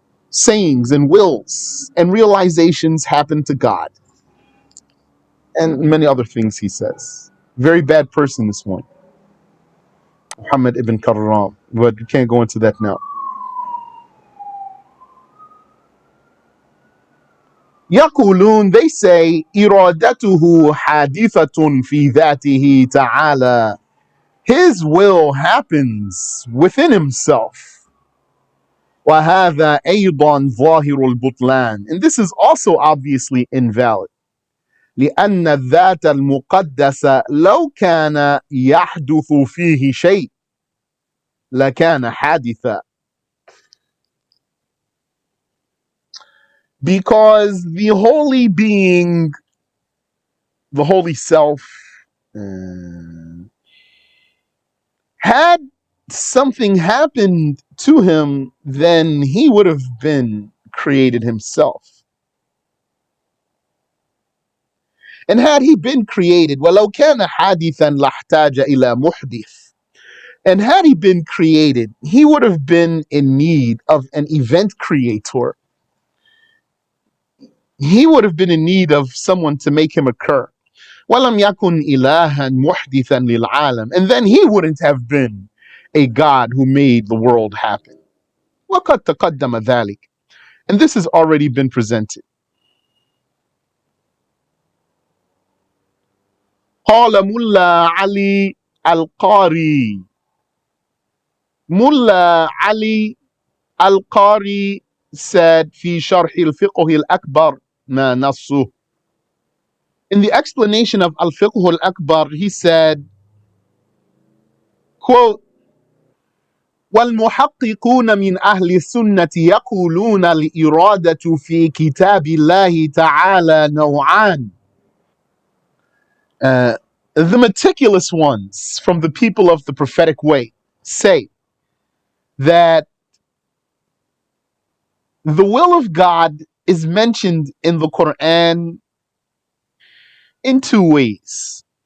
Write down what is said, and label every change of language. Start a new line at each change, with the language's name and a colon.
English: Sayings and wills and realizations happen to God. And many other things he says. Very bad person, this one. Muhammad ibn Karram. But we can't go into that now.
Arabic: يقولون,
English: they say,
Arabic: إرادته حادثة في ذاته تعالى.
English: His will happens within Himself.
Arabic: وهذا أيضا ظاهر البطلان.
English: And this is also obviously invalid.
Arabic: لأن الذات المقدسة لو كان يحدث فيه شيء لكان حادثا.
English: Because the holy being, the holy self, uh, had something happened to him, then he would have been created himself. And had he been created,
Arabic: وَلَوْ كَانَ حَادِثًا لَاحْتَاجَ إِلَى مُحْدِثٍ.
English: And had he been created, he would have been in need of an event creator. He would have been in need of someone to make him occur.
Arabic: وَلَمْ يَكُنْ إِلَهًا مُحْدِثًا لِلْعَالَمِ.
English: And then he wouldn't have been a God who made the world happen.
Arabic: وَقَدْ تَقَدَّمَ ذَلِكَ.
English: And this has already been presented.
Arabic: قال ملا علي القاري. Mullah Ali Al-Qari said في شرح الفقه الأكبر ما نصه.
English: In the explanation of Al-Fiqh Al-Akbar, he said, quote,
Arabic: والمحققون من أهل السنة يقولون الإرادة في كتاب الله تعالى نوعان.
English: The meticulous ones from the people of the prophetic way say that the will of God is mentioned in the Quran in two ways.